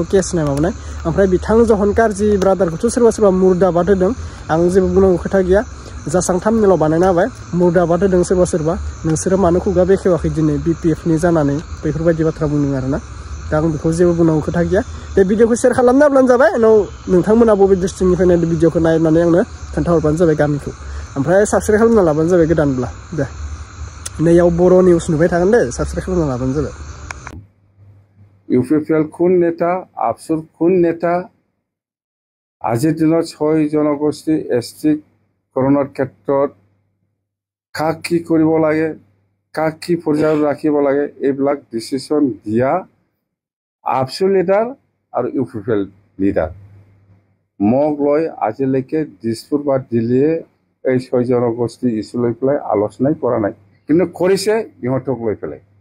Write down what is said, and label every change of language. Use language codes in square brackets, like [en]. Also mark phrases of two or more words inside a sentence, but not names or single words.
[brx] केस नाय माबानाय ओमफ्राय बिथां जहन कारजि ब्रादारखौथ' सोरबा मुर्दाबाद होदों आं जेबो बुंनांगौ खोथा गैया जासां थामनेलाव बानायना होबाय मुर्दाबाद होदों सोरबा नोंसोरो मानो खुगा बेखेवाखै दिनै बिपिएफनि जानानै बेफोरबायदि बाथ्रा बुंदों आरोना दा आं बेखौ जेबो बुंनांगौ खोथा गैया बे भिडिअखौ शेयार खालामना होब्लानो जाबाय उनाव नोंथांमोना बबे डिस्ट्रिक्टनिफ्राय नायदो भिडिअखौ नायनानै आंनो खोन्थाहरबानो जाबाय गामिखौ ओमफ्राय साबस्क्राइब खालामना लाबानो जाबाय गोदानब्ला दे नैयाव बर' निउस नुबाय थागोन दे साबस्क्राइब खालामना लाबानो जाबाय [as] ইউপিপিএল কোন নেতা আফচুৰ কোন নেতা আজিৰ দিনত 6 জনগোষ্ঠী এছটিকৰণৰ ক্ষেত্ৰত কাক কি কৰিব লাগে কাক কি পৰ্যায়ত ৰাখিব লাগে এইবিলাক ডিচিশ্যন দিয়া আফচু লিডাৰ আৰু ইউপিপিএল লিডাৰ মোক লৈ আজিলৈকে দিছপুৰ বা দিল্লীয়ে এই 6 জনগোষ্ঠী ইছ্যু লৈ পেলাই আলোচনাই কৰা নাই কিন্তু কৰিছে ইহঁতক লৈ পেলাই